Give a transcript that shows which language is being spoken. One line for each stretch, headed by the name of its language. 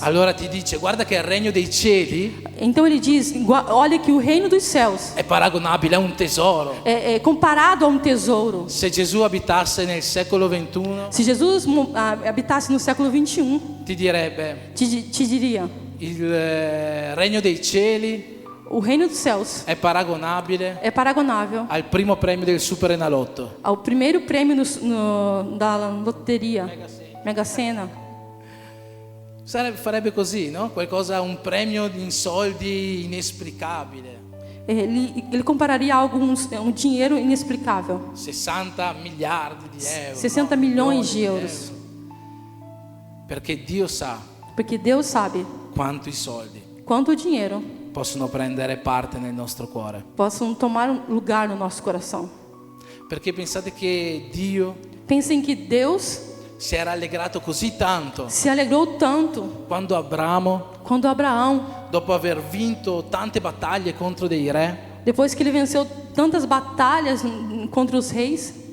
Italian: Allora ti dice, guarda che il regno dei cieli
Portuguese: Então ele diz, olha que o reino dos céus
Italian: è paragonabile a un tesoro.
Portuguese: é comparado a um tesouro.
Italian: Se Gesù abitasse nel secolo XXI,
Portuguese: Se Jesus habitasse no século 21,
Italian: ti direbbe,
Portuguese: te diria,
Italian: il regno dei cieli
Portuguese: o reino dos céus
Italian: è paragonabile
Portuguese: é paragonável
Italian: al primo premio del Superenalotto.
Portuguese: ao primeiro prêmio da loteria, Mega Sena.
Italian: Farebbe così, no? Qualcosa, un premio in soldi inesplicabile.
Portuguese: Ele compararia algo um dinheiro inexplicável,
Italian: 60 miliardi di euro.
Portuguese: 60 milhões de euros.
Italian: Perché Dio sa
Portuguese: Porque Deus sabe
Italian: quanto i soldi
Portuguese: quanto o dinheiro
Italian: possono prendere parte nel nostro cuore.
Portuguese: possam tomar lugar no nosso coração.
Italian: Perché pensate che Dio
Portuguese: Pensem que Deus
Italian: si era allegrato così tanto
Portuguese: se alegrou tanto
Italian: quando Abramo,
Portuguese: quando Abraão,
Italian: dopo aver vinto tante battaglie contro dei re,
Portuguese: depois que ele venceu tantas batalhas contra os reis,